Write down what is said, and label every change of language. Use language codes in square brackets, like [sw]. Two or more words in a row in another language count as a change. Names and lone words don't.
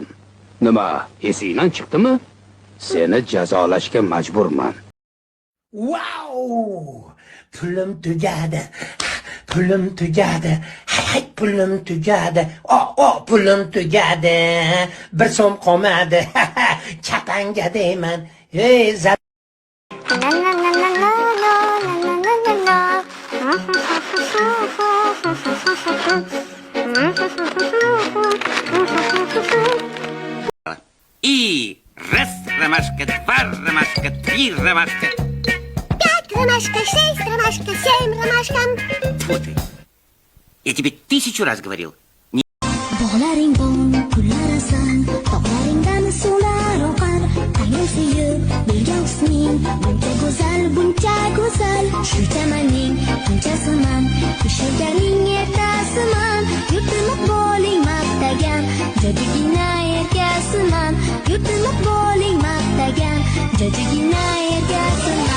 [uz] Nima, esingdan chiqdimi? Seni jazolashga majburman. Wow! Pulim tugadi. Pulim tugadi. Hay, pulim tugadi. Pulim tugadi. Bir so'm qolmadi. Chapanga deyman. Ey, [ru] И раз ромашка, два ромашка, три ромашка. 5 ромашка, 6 ромашка, 7 ромашка. Тьфу ты. Я тебе 1000 раз говорил. [uz] Bog'laring bong, kullarasan, tog'laringdan suvlar oqar, tangri suyib, bergan husning, buncha go'zal, shu chamaning, bunchasiman, yashaganing ertasiman, yurtimiz bo'ling maqtagan, jajigina erkasiman, yurtimiz bo'ling maqtagan, jajigina erkasiman.